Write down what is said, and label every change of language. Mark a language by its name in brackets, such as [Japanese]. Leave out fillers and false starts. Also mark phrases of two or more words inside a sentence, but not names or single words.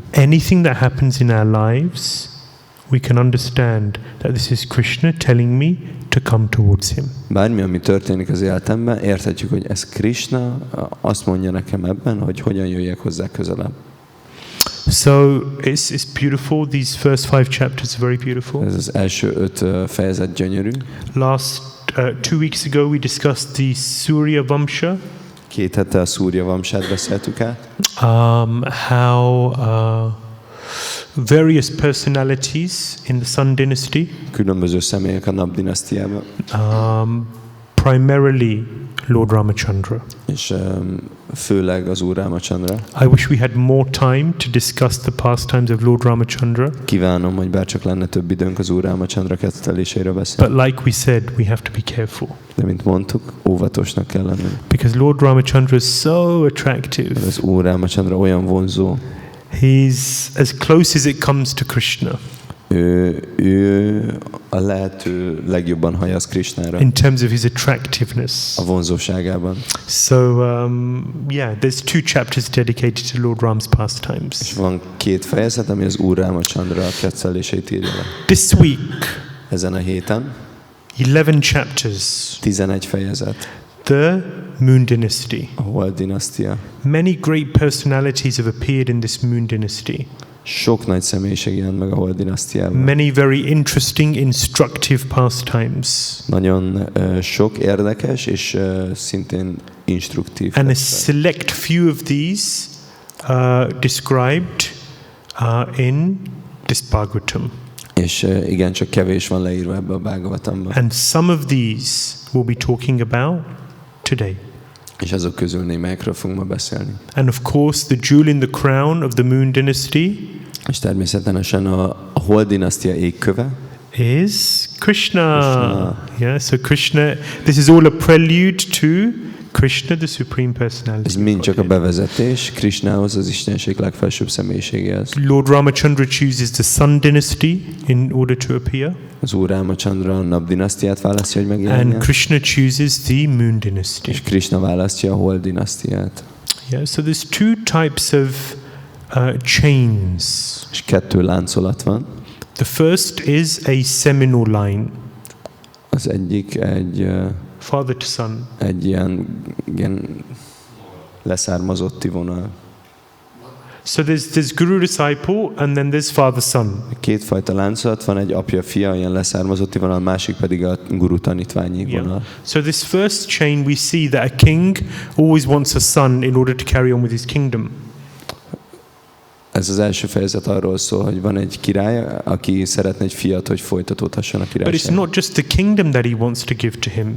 [English] Anything that happens in our lives, we can understand that this is Krishna telling me to come towards him. [Hungarian] Bármi, ami történik az életemben, érthetjük, hogy ez Krishna azt mondja nekem ebben, hogy hogyan jöjjek hozzá közelebb. [English] So it's beautiful. These first 5 chapters are very beautiful. [Hungarian] Ez az első 5 fejezet gyönyörű. [English] Last 2 weeks ago we discussed the Soma-vaṁśa. [Hungarian] 2 hete a Soma-vaṁśát beszéltük át. [English] How various personalities in the Sun Dynasty, [Hungarian] Különböző személyek a Nap-dinasztiában. [English] Primarily Lord Ramachandra. [Hungarian] És főleg az Úr Ramachandra. [English] I wish we had more time to discuss the pastimes of Lord Ramachandra. [Hungarian] Kívánom, hogy bárcsak lenne több időnk az Úr Ramachandra ketteléséről beszélni. [English] But like we said, we have to be careful. [Hungarian] De mint mondtuk, óvatosnak kell lennünk. [English] Because Lord Ramachandra is so attractive. [Hungarian] Az Úr Ramachandra olyan vonzó. [English] He's as close as it comes to Krishna. [Hungarian] Ő a lehető legjobban hajaz Krishnára. [English] In terms of his attractiveness. [Hungarian] A vonzóságában. [English] So yeah, there's 2 chapters dedicated to Lord Ram's pastimes. [Hungarian] És van 2 fejezet, ami az Úr Ramachandra kettelését írja le. [English] This week, [Hungarian] Ezen a héten [English] 11 chapters. [Hungarian] 11 fejezet. [English] The Moon Dynasty. [Hungarian] A Hold-dinasztia. [English] Many great personalities have appeared in this Moon Dynasty. [Hungarian] Sok nagy személyiség jelent meg a Hold-dinasztiában. [English] Many very interesting, instructive pastimes. [Hungarian] Nagyon sok érdekes és szintén instruktív. [English] And a select few of these described in this Bhagavatam. [Hungarian] És igen, csak kevés van leírva ebbe a Bhagavatamban. [English] And some of these we'll be talking about today. [Hungarian] És azok közül némelyekről fogunk ma beszélni. [English] And of course, the jewel in the crown of the Moon Dynasty [Hungarian] És természetesen a Hold-dinasztia égköve [English] is Krishna. Yeah, so Krishna, this is all a prelude to Krishna, the Supreme Personality. [Hungarian] Ez mind csak a bevezetés Krishnához, az Istenség legfelsőbb személyiségéhez. [English] Lord Ramachandra chooses the Sun Dynasty in order to appear. [Hungarian] Az Úr Ramachandra a Nap-dinasztiát választja, hogy megjelenjen. [English] And Krishna chooses the Moon Dynasty. [Hungarian] És Krishna választja a Hold-dinasztiát. [English] Yeah, so there's 2 types of chains. [Hungarian] És 2 láncolat van. [English] The first is a seminal line. [Hungarian] Az egyik egy [English] Father to son. [Hungarian] egy ilyen leszármazotti vonal. [English] So there's guru disciple and then there's father son. [Hungarian] 2 fajta láncolat van, egy apja-fia, ilyen leszármazotti vonal, másik pedig a guru tanítványi vonal. [English] So this first chain we see that a king always wants a son in order to carry on with his kingdom. [Hungarian] Ez az első fejezet arról szól, hogy van egy király, aki szeretne egy fiat, hogy folytatódhasson a [English] But it's [Hungarian] királyság. [English] not just the kingdom that he wants to give to him.